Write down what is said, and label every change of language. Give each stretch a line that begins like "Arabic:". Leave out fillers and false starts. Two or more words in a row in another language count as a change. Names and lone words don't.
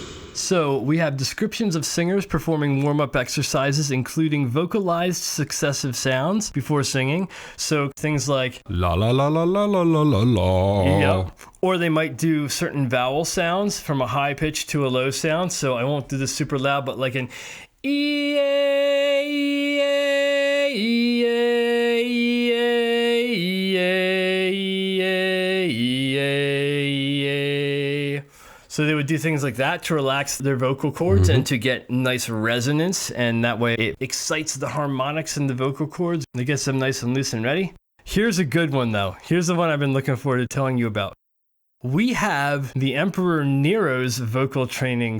English: So we have descriptions of singers performing warm-up exercises, including vocalized successive sounds before singing. So things like la la la la la la la la la. Yep. Or they might do certain vowel sounds from a high pitch to a low sound. So I won't do this super loud, but like an E-A, E-A, E-A, E-A, E-A, E-A, E-A. So they would do things like that to relax their vocal cords and to get nice resonance, and that way it excites the harmonics in the vocal cords. It gets them nice and loose and ready. Here's a good one though. Here's the one I've been looking forward to telling you about. We have the Emperor Nero's vocal training techniques.